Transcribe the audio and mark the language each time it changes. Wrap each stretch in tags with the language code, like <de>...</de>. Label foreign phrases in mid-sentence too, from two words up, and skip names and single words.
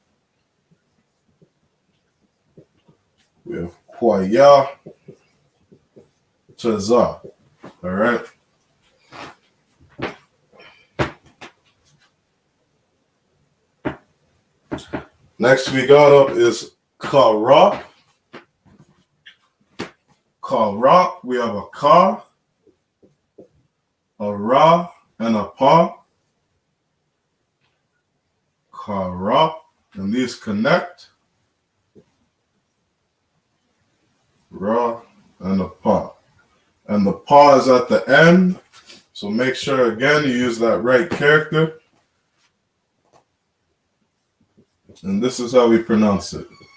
<en>We have Kwaya Taza. All right. Next we got up is Kara. Kara. We have a Ka, a Ra, and a Pa. Kara. And these connect. Ra and a Pa. And the Pa is at the end. So make sure again you use that right character. And this is how we pronounce it.</en>